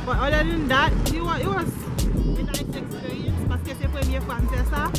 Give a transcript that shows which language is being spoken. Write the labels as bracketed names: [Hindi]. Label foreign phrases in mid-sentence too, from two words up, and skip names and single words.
[English] But other than that, it was a nice experience [French] parce que c'est la première fois que je fais ça.